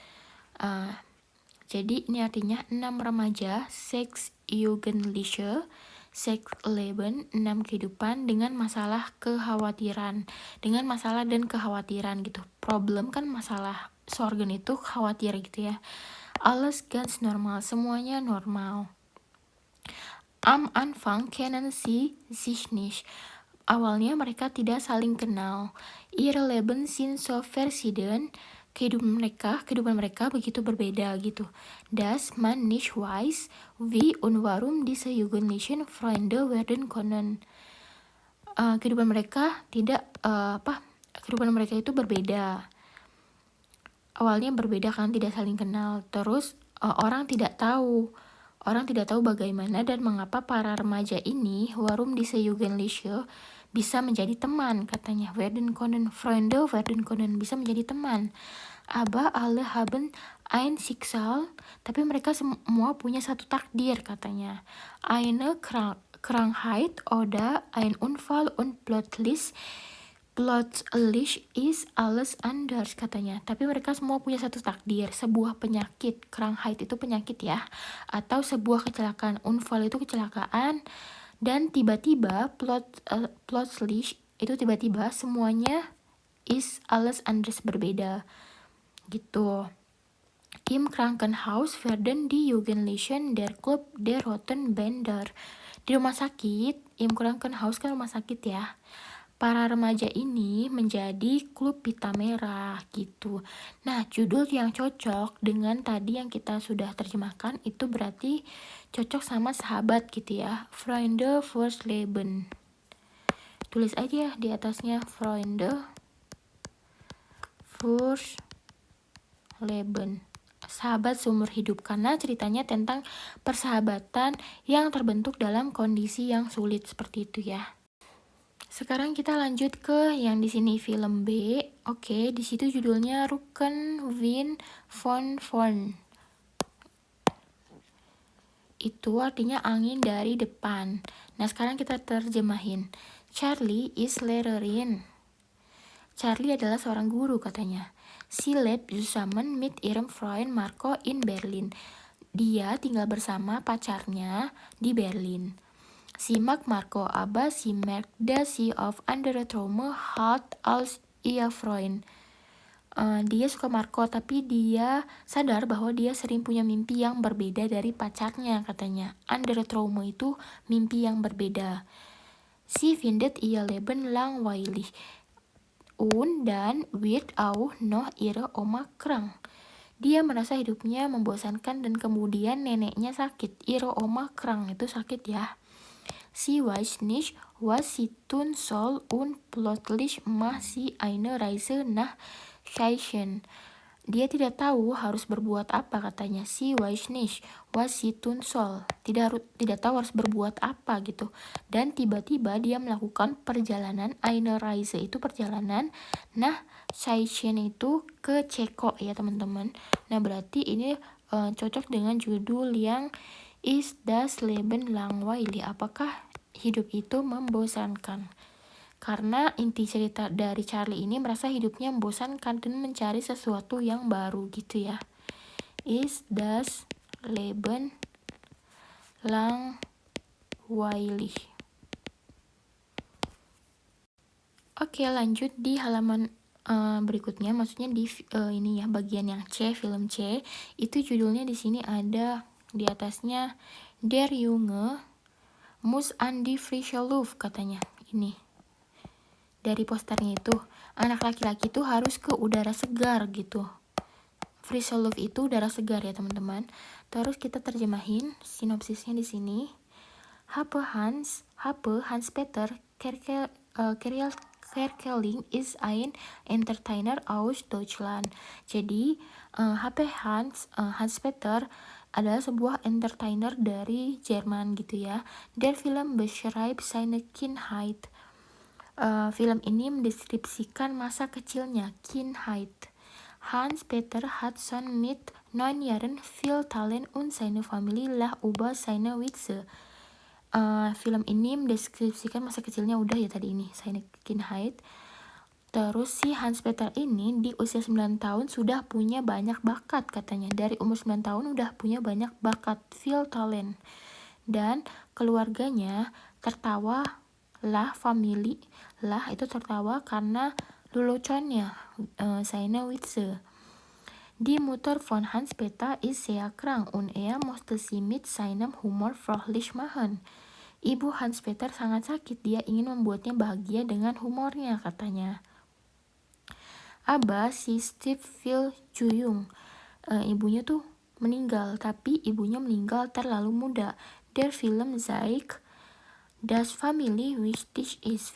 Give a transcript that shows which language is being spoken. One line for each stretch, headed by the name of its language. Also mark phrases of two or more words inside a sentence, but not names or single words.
Indonesian: Jadi ini artinya 6 remaja,
German: Sex Jugendliche, Sex Leben,
Indonesian: 6 kehidupan dengan masalah kekhawatiran. Dengan masalah dan kekhawatiran gitu. Problem kan masalah, Sorgen itu khawatir gitu ya.
German: Alles ganz normal,
Indonesian: semuanya normal.
German: Am Anfang kennen sie sich nicht.
Indonesian: Awalnya mereka tidak saling kenal.
German: Ihre Leben sind so verschieden.
Indonesian: kehidupan mereka begitu berbeda gitu.
German: Das man nicht weiß, wie und warum diese Jugendlichen Freunde werden können.
Indonesian: Kehidupan mereka kehidupan mereka itu berbeda. Awalnya berbeda kan, tidak saling kenal. Terus orang tidak tahu bagaimana dan mengapa para remaja ini,
German: warum diese Jugendliche,
Indonesian: bisa menjadi teman, katanya.
German: Werden können, Freunde werden können,
Indonesian: bisa menjadi teman.
German: Aber alle haben ein Schicksal,
Indonesian: tapi mereka semua punya satu takdir, katanya.
German: Eine Krankheit oder ein Unfall und plötzlich is alles anders,
Indonesian: katanya. Tapi mereka semua punya satu takdir, sebuah penyakit. Krankheit itu penyakit ya, atau sebuah kecelakaan. Unfall itu kecelakaan, dan tiba-tiba plötzlich itu tiba-tiba semuanya
German: is alles anders,
Indonesian: berbeda gitu.
German: Im Krankenhaus werden die Jugendlichen der Club der Roten Bänder.
Indonesian: Di rumah sakit,
German: Im Krankenhaus
Indonesian: kan rumah sakit ya, para remaja ini menjadi klub pita merah gitu. Nah, judul yang cocok dengan tadi yang kita sudah terjemahkan itu berarti cocok sama sahabat gitu ya.
German: Freunde fürs Leben.
Indonesian: Tulis aja di atasnya
German: Freunde fürs Leben.
Indonesian: Sahabat seumur hidup, karena ceritanya tentang persahabatan yang terbentuk dalam kondisi yang sulit seperti itu ya. Sekarang kita lanjut ke yang di sini film B. Oke, di situ judulnya Rückenwind von vorn. Itu artinya angin dari depan. Nah, sekarang kita terjemahin.
German: Charlie is Lehrerin.
Indonesian: Charlie adalah seorang guru, katanya.
German: Sie lebt zusammen mit ihrem Freund Marco in Berlin.
Indonesian: Dia tinggal bersama pacarnya di Berlin.
German: Sie mag Marco, aber sie merkt, dass sie auf andere Träume hat als ihr Freund.
Indonesian: Dia suka Marco, tapi dia sadar bahwa dia sering punya mimpi yang berbeda dari pacarnya, katanya.
German: Andere Träume
Indonesian: itu mimpi yang berbeda.
German: Sie findet ihr Leben langweilig. Und dann wird auch noch ihre Oma krank.
Indonesian: Dia merasa hidupnya membosankan dan kemudian neneknya sakit.
German: Ihre Oma krank
Indonesian: itu sakit ya.
German: Sie weiß nicht, was sie tun soll und plötzlich macht sie eine Reise nach Tschechien.
Indonesian: Dia tidak tahu harus berbuat apa, katanya.
German: Sie weiß nicht, was sie tun soll.
Indonesian: Tidak tahu harus berbuat apa gitu. Dan tiba-tiba dia melakukan perjalanan.
German: Eine Reise
Indonesian: itu perjalanan. Nah, Tschechien itu ke Ceko ya teman-teman. Nah, berarti ini cocok dengan judul yang
German: Is das Leben langweilig?
Indonesian: Apakah hidup itu membosankan? Karena inti cerita dari Charlie ini merasa hidupnya membosankan dan mencari sesuatu yang baru gitu ya.
German: Is das Leben langweilig?
Indonesian: Oke, lanjut di halaman berikutnya, maksudnya di ini ya, bagian yang C, film C. Itu judulnya di sini ada di atasnya
German: Der Junge muss an die frische Luft,
Indonesian: katanya. Ini dari posternya itu, anak laki-laki itu harus ke udara segar gitu.
German: Frische Luft
Indonesian: itu udara segar ya teman-teman. Terus kita terjemahin sinopsisnya di sini.
German: Hans Peter Kerkeling is ein Entertainer aus Deutschland.
Indonesian: Jadi Hans Peter adalah sebuah entertainer dari Jerman gitu ya.
German: Der Film beschreibt seine Kindheit.
Indonesian: Film ini mendeskripsikan masa kecilnya, Kindheit.
German: Hans Peter hat schon mit 9 Jahren viel Talent und seine Familie lacht über seine Witze.
Indonesian: Film ini mendeskripsikan masa kecilnya udah ya tadi ini,
German: seine Kindheit.
Indonesian: Terus si Hans Peter ini di usia 9 tahun sudah punya banyak bakat, katanya. Dari umur 9 tahun udah punya banyak bakat,
German: viel Talent.
Indonesian: Dan keluarganya tertawa lah, family lah itu tertawa karena leluconnya,
German: seine Witze. Die Mutter von Hans Peter ist sehr krank und er musste sie mit seinem Humor fröhlich machen.
Indonesian: Ibu Hans Peter sangat sakit, dia ingin membuatnya bahagia dengan humornya, katanya. Aba si Steve Phil Juyung. Ibunya tuh meninggal, tapi ibunya meninggal terlalu muda.
German: Der Film zeigt Das Family Wichtig ist.